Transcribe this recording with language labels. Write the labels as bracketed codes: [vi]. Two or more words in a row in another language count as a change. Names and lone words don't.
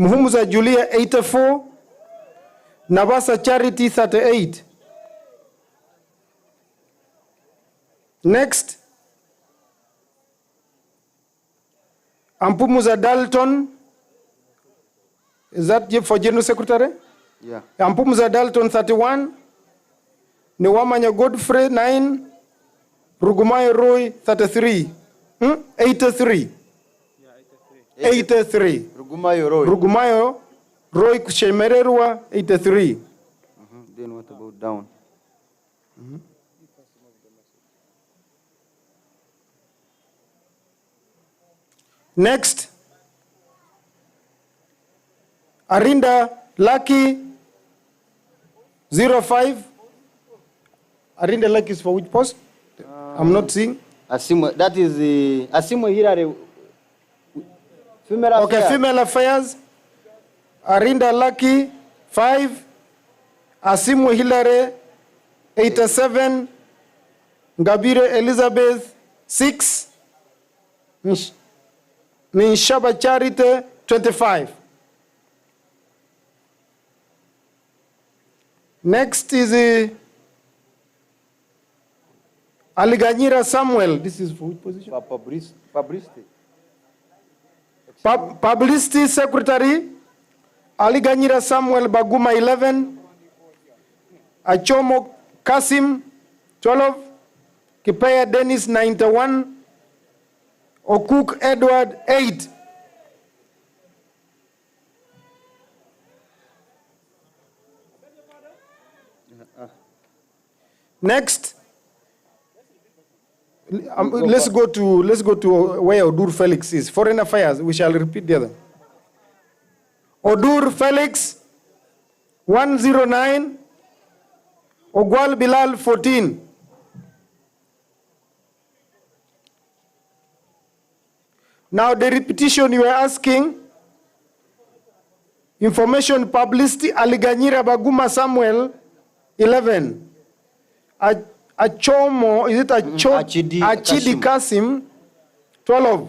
[en] Muhumuza Julia 84. Nabasa Charity 38. Next. Ampumuza Dalton. Is that for General Secretary? Yeah. Ampumuza Dalton 31. Niwamanya Godfrey 9. Rugumayo Roy 33. 83. 83. Rugumayo Roy Kushemererwa 83. Then what about down? Next. Arinda Lucky 05. Arinda Lucky is for which post? I'm not seeing. Asimwe, that is Asimwe Hirare. Female Okay, affairs. female affairs. Arinda Lucky 5. Asimwe Hilare 87. Ngabire Elizabeth 6. Ninshaba Charity 25. Next is Aliganyira Samuel. This is for which position? Publicity. Publicity Secretary. Aliganyira Samuel Baguma 11. Achomo Kasim 12. Kipeya Dennis 91. Okuk Edward 8. Next. Let's go to where Odur Felix is. Foreign Affairs. We shall repeat the other. Odur Felix 109. Ogwal Bilal 14. Now the repetition you are asking. Information Publicity Aliganyira Baguma Samuel 11. Achomo, is it Achidi Kasim 12.